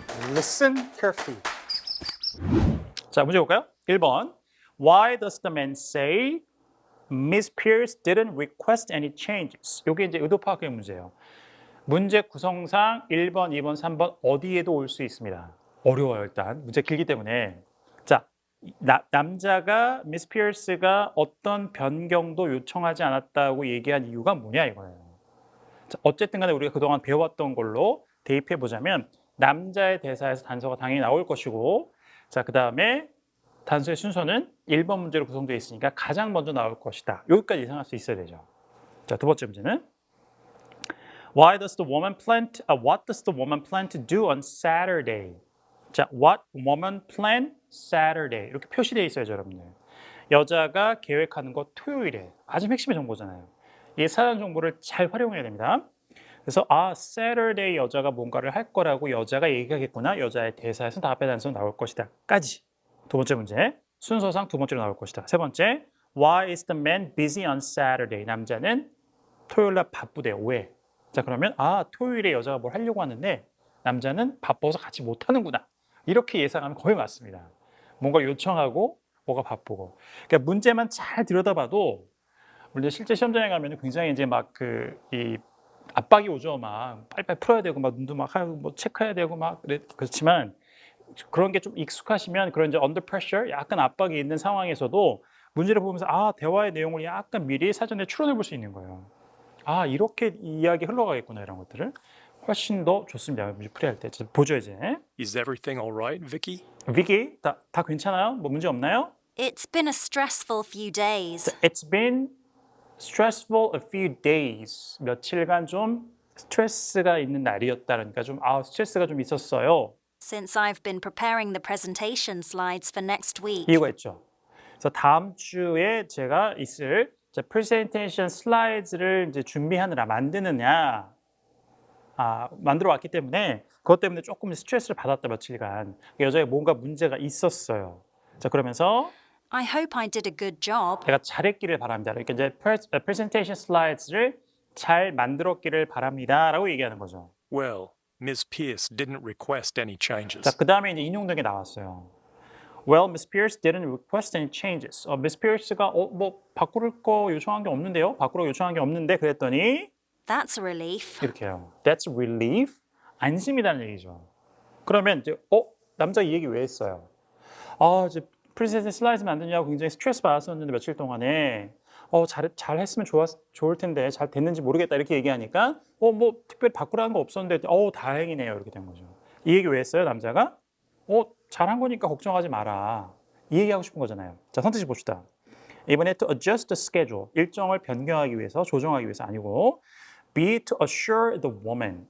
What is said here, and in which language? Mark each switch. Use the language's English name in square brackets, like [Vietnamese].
[English] Listen carefully. [Korean] 자, 문제 볼까요? 1번. [English] Why does the man say Miss Pierce didn't request any changes? [Korean] 이게 이제 의도 파악의 문제예요. 문제 구성상 1번, 2번, 3번 어디에도 올 수 있습니다. 어려워요, 일단. 문제 길기 때문에. 자, 남자가 미스 피어스가 어떤 변경도 요청하지 않았다고 얘기한 이유가 뭐냐 이거예요. 자, 어쨌든 간에 우리가 그동안 배워왔던 걸로 대입해 보자면 남자의 대사에서 단서가 당연히 나올 것이고, 자, 그 다음에 단수의 순서는 1번 문제로 구성되어 있으니까 가장 먼저 나올 것이다. 여기까지 예상할 수 있어야 되죠. 자, 두 번째 문제는 [English] what does the woman plan to do on Saturday? [Korean] 자, [English] what woman plan Saturday [Korean] 이렇게 표시되어 있어야죠, 여러분들. 여자가 계획하는 거 토요일에 아주 핵심의 정보잖아요. 이 사전 정보를 잘 활용해야 됩니다. 그래서 Saturday 여자가 뭔가를 할 거라고 여자가 얘기하겠구나. 여자의 대사에서 답의 단서 나올 것이다.까지. 두 번째 문제. 순서상 두 번째로 나올 것이다. 세 번째. [English] Why is the man busy on Saturday? [Korean] 남자는 토요일 날 바쁘대요. 왜? 자, 그러면 토요일에 여자가 뭘 하려고 하는데 남자는 바빠서 같이 못 하는구나. 이렇게 예상하면 거의 맞습니다. 뭔가 요청하고 뭐가 바쁘고. 그러니까 문제만 잘 들여다봐도 물론 실제 시험장에 가면 굉장히 이제 막 이 압박이 오죠. 막 빨리빨리 풀어야 되고 막 눈도 막 하고 뭐 체크해야 되고 막 그렇지만 그런 게 좀 익숙하시면 그런 이제 [English] under pressure [Korean] 약간 압박이 있는 상황에서도 문제를 보면서 대화의 내용을 약간 미리 사전에 추론해 볼 수 있는 거예요. 이렇게 이야기 흘러가겠구나 이런 것들을 훨씬 더 좋습니다. 문제 풀이할 때 보죠 이제. [English] Is everything all right, Vicky? [Korean] 위기 다 괜찮아요? 뭐 문제 없나요? [English] It's been a stressful few days. It's been stressful a few days. [Korean] 며칠간 좀 스트레스가 있는 날이었다. 그러니까 좀 스트레스가 좀 있었어요. [English] Since I've been preparing the presentation slides for next week. [Korean] 이유가 있죠. 그래서 다음 주에 제가 있을 프레젠테이션 슬라이드를 이제 준비하느라 만드느냐 만들어 왔기 때문에 그것 때문에 조금 스트레스를 받았다 며칠간. 여자에 뭔가 문제가 있었어요. 자, 그러면서 [English] I hope I did a good job. [Korean] 내가 잘했기를 바랍니다. 그러니까 이제 프레젠테이션 슬라이드를 잘 만들었기를 바랍니다라고 얘기하는 거죠. [English] Well, Ms. Pierce didn't request any changes. [Korean] 자, 그 다음에 이제 인용된 게 나왔어요. [English] Well, Miss Pierce didn't request any changes. [Korean] Miss Pierce가 뭐 바꿀 거 요청한 게 없는데요. 바꾸라고 요청한 게 없는데 그랬더니 [English] That's a relief. [Korean] 이렇게 해요. [English] That's relief. [Korean] 안심이라는 얘기죠. 그러면 이제 남자 이 얘기 왜 했어요? 이제 프레젠테이션 슬라이드 만드냐고 굉장히 스트레스 받았었는데 며칠 동안에 잘 했으면 좋을 텐데 잘 됐는지 모르겠다 이렇게 얘기하니까 뭐 특별히 바꾸라는 거 없었는데 다행이네요 이렇게 된 거죠. 이 얘기 왜 했어요 남자가? 잘한 거니까 걱정하지 마라 이 얘기하고 싶은 거잖아요. 자, 선택지 봅시다. 이번에 [English] to adjust the schedule [Korean] 일정을 변경하기 위해서 조정하기 위해서 아니고 [English] be to assure the woman.